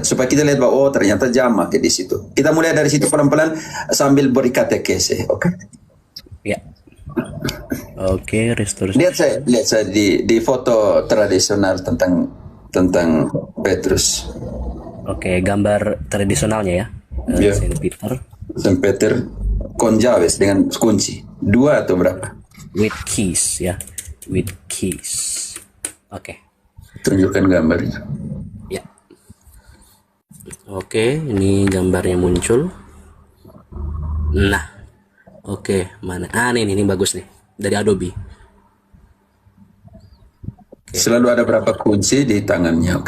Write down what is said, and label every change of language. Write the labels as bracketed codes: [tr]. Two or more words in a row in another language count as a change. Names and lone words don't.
[id] Supaya kita lihat bahwa ternyata jamak di situ. Kita mulai dari situ pelan-pelan sambil beri katekese, oke? Ya. Oke, restore. Lihat saya di foto tradisional tentang Petrus. Oke, gambar tradisionalnya ya. Ya. Saint [es] Peter con llaves [id] dengan kunci. 2 atau berapa? [en] With keys ya. With keys. [id] Oke. Tunjukkan gambarnya. Ya. Oke, ini gambarnya muncul. Nah. Oke, mana? Ini bagus nih. Dari Adobe. Selalu ada berapa kunci di tangannya, oke.